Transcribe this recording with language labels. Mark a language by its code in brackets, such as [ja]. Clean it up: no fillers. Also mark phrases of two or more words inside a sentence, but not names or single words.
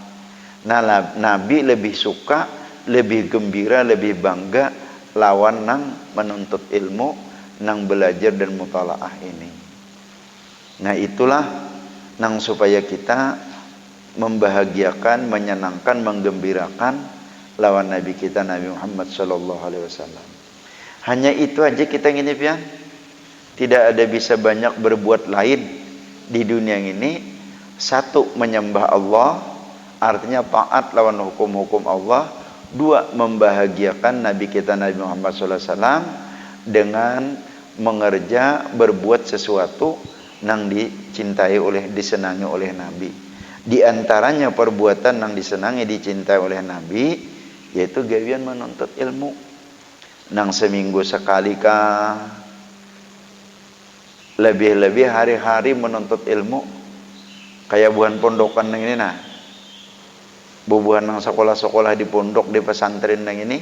[bjn] Nah, Nabi lebih suka, lebih gembira, lebih bangga lawan nang menuntut ilmu, nang belajar dan mutalaah ini. Nah, itulah nang supaya kita membahagiakan, menyenangkan, menggembirakan lawan Nabi kita Nabi Muhammad SAW. Hanya itu aja kita ngini pian. [id] Tidak ada bisa banyak berbuat lain di dunia ini. Satu, menyembah Allah, artinya taat lawan hukum-hukum Allah. Dua, membahagiakan Nabi kita Nabi Muhammad SAW dengan berbuat sesuatu yang dicintai disenangi oleh Nabi. Di antaranya perbuatan yang disenangi dicintai oleh Nabi yaitu gawian menuntut ilmu. [bjn] Nang seminggu sekali kah, lebih-lebih hari-hari menuntut ilmu. Kayak bukan pondokan yang ini nah. Bubuhan nang sekolah-sekolah di pondok, di pesantren yang ini.